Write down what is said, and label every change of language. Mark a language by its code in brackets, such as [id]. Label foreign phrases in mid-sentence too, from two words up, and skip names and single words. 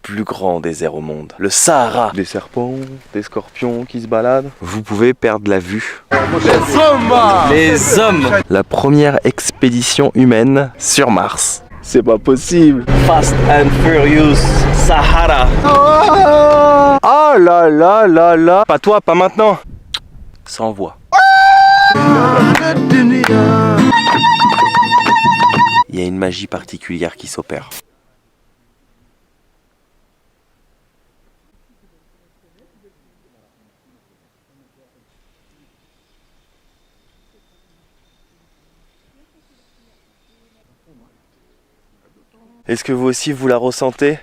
[fr] plus grand désert au monde, le Sahara. Des serpents, des scorpions qui se baladent. Vous pouvez perdre la vue. Les hommes! Les hommes! La première expédition humaine sur Mars. C'est pas possible. Fast and Furious Sahara. Oh là là là là. Pas toi, pas maintenant. Sans voix. Il y a une magie particulière qui s'opère. Est-ce que vous aussi vous la ressentez?